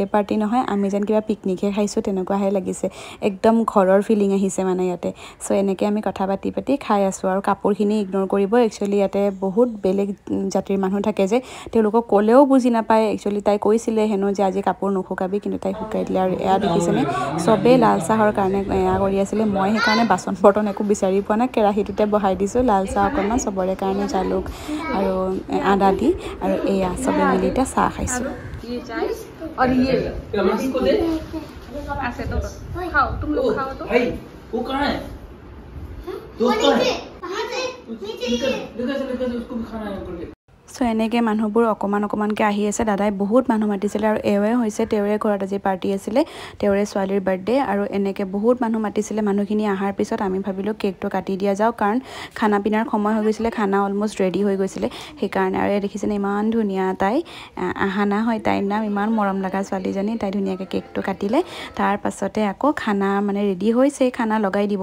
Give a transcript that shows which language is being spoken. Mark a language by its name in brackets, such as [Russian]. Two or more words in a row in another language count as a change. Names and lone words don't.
[Assamese] পাৰ্টি নহয় আমি যেন কিবা পিকনিকহে খাইছো তেনেকুৱাহে লাগিছে একদম ঘৰৰ ফিলিং আহিছে মানে ইয়াতে সো এনেকৈ আমি কথা পাতি খাই আছো আৰু কাপোৰখিনি ইগনোৰ কৰিব একচুয়ালি ইয়াতে বহুত বেলেগ জাতিৰ মানুহ থাকে যে তেওঁলোকক ক'লেও বুজি নাপায় একচুয়ালি তাই কৈছিলে হেনো যে আজি কাপোৰ নুশুকাবি কিন্তু তাই শুকাই দিলে আৰু এয়া দেখিছেনে সবে লাল চাহৰ কাৰণে এয়া কৰি আছিলে মই সেইকাৰণে বাচন বৰ্তন একো বিচাৰি পোৱা নাই কেৰাহীটোতে বহাই দিছো লাল চাহ অকণমান সবৰে কাৰণে জালুক আৰু আদা দি আৰু এয়া সবে মিলি এতিয়া চাহ খাইছো [Hindi] और ये इसको दे ऐसे तो खाओ तुम लोग खाओ तो भाई वो कहाँ है दोस्त कहाँ है निकल उसको भी खाना है करके [Assamese] সো এনেকৈ মানুহবোৰ অকমানকৈ আহি আছে দাদাই বহুত মানুহ মাতিছিলে আৰু এৱে হৈছে তেওঁৰে ঘৰত আজি পাৰ্টি আছিলে তেওঁৰে ছোৱালীৰ বাৰ্থডে আৰু এনেকৈ বহুত মানুহ মাতিছিলে মানুহখিনি আহাৰ পিছত আমি ভাবিলো কেকটো কাটি দিয়া যাওক কাৰণ খানা পিনাৰ সময় হৈ গৈছিলে খানা [English] almost ready [Assamese] হৈ গৈছিলে সেইকাৰণে আৰু দেখিছেনে ইমান ধুনীয়া তাই আহানা হয় তাইৰ নাম ইমান মৰম লগা ছোৱালীজনী তাই ধুনীয়াকৈ কেকটো কাটিলে তাৰ পাছতে আকৌ খানা মানে ৰেডি হৈছে খানা লগাই দিব